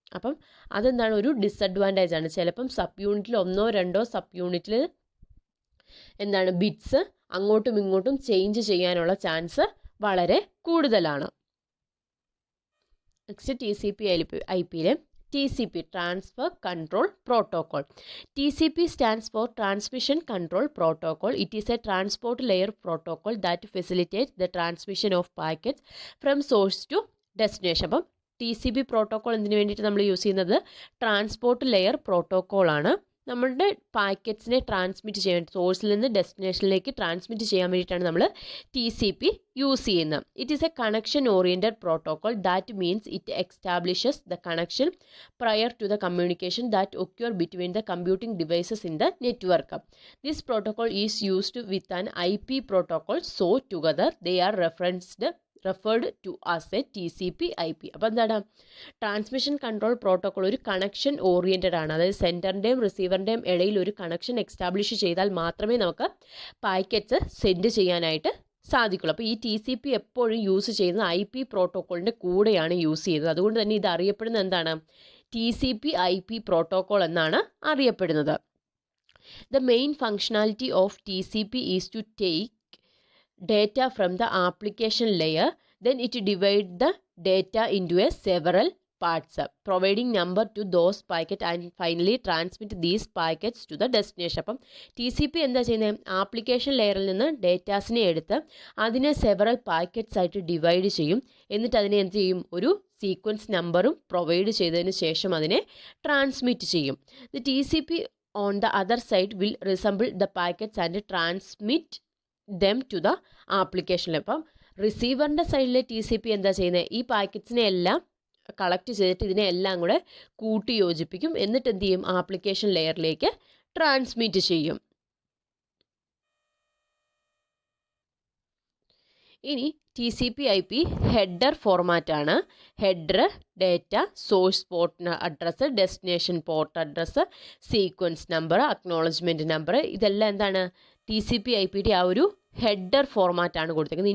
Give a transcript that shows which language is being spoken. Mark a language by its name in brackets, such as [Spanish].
[Malayalam] അപ്പം അതെന്താണ്, ഒരു ഡിസഡ്വാൻറ്റേജ് ആണ്. ചിലപ്പം സബ് യൂണിറ്റിൽ 1 or 2 സബ് യൂണിറ്റിൽ എന്താണ് ബിറ്റ്സ് അങ്ങോട്ടും ഇങ്ങോട്ടും ചേഞ്ച് ചെയ്യാനുള്ള ചാൻസ് വളരെ കൂടുതലാണ്. Next TCP IP-യിൽ TCP transfer control protocol. [English] TCP stands for Transmission Control Protocol. It is a transport layer protocol that facilitates the transmission of packets from source to destination. [Malayalam] അപ്പം TCP protocol എന്തിനു വേണ്ടിയിട്ട് നമ്മൾ use ചെയ്യുന്നത്, transport layer protocol ആണ്. നമ്മളുടെ പാക്കറ്റ്സിനെ transmit ചെയ്യാൻ സോഴ്സിൽ നിന്ന് ഡെസ്റ്റിനേഷനിലേക്ക് ട്രാൻസ്മിറ്റ് ചെയ്യാൻ വേണ്ടിയിട്ടാണ് നമ്മൾ TCP യൂസ് ചെയ്യുന്നത്. [English] It is a connection oriented protocol that means it establishes the connection prior to the communication that occur between the computing devices in the network. This protocol is used with an IP protocol, so together they are referred to as a TCP/IP. [Malayalam] അപ്പോൾ എന്താണ്, transmission control protocol ഒരു connection oriented ആണ്. അതായത് സെൻറ്ററിൻ്റെയും റിസീവറിൻ്റെയും ഇടയിൽ ഒരു connection establish ചെയ്താൽ മാത്രമേ നമുക്ക് പാക്കറ്റ്സ് സെൻഡ് ചെയ്യാനായിട്ട് സാധിക്കുള്ളൂ. അപ്പോൾ ഈ TCP എപ്പോഴും യൂസ് ചെയ്യുന്നത് IP പ്രോട്ടോക്കോളിൻ്റെ കൂടെയാണ് യൂസ് ചെയ്യുന്നത്. അതുകൊണ്ട് തന്നെ ഇത് അറിയപ്പെടുന്നത് എന്താണ്, TCP/IP പ്രോട്ടോകോൾ എന്നാണ് അറിയപ്പെടുന്നത്. [English] The main functionality of TCP is to take data from the application layer, then it divide the data into a several parts, providing number to those packet and finally transmit these packets to the destination. [Malayalam] അപ്പം TCP എന്താ ചെയ്യുന്നത്, application ലെയറിൽ നിന്ന് ഡേറ്റാസിനെ എടുത്ത് അതിനെ several packets ആയിട്ട് divide ചെയ്യും. എന്നിട്ട് അതിനെ എന്ത് ചെയ്യും, ഒരു സീക്വൻസ് നമ്പറും പ്രൊവൈഡ് ചെയ്തതിന് ശേഷം അതിനെ ട്രാൻസ്മിറ്റ് ചെയ്യും. [English] The TCP on the other side will resemble the packets and transmit them to the application. [Malayalam] അപ്പം റിസീവറിൻ്റെ സൈഡിലെ TCP എന്താ ചെയ്യുന്നത്, ഈ പാക്കറ്റ്സിനെ എല്ലാം കളക്ട് ചെയ്തിട്ട് ഇതിനെ എല്ലാം കൂടെ കൂട്ടി യോജിപ്പിക്കും. എന്നിട്ട് എന്ത് ചെയ്യും, ആപ്ലിക്കേഷൻ ലെയറിലേക്ക് ട്രാൻസ്മിറ്റ് ചെയ്യും. ഇനി TCP/IP header ഫോർമാറ്റാണ്. Header, data, source port address, destination port address, sequence number, acknowledgement number, ഇതെല്ലാം എന്താണ് TCP/IPയുടെ ആ ഒരു ഹെഡർ ഫോർമാറ്റാണ് കൊടുത്തിരിക്കുന്നത്.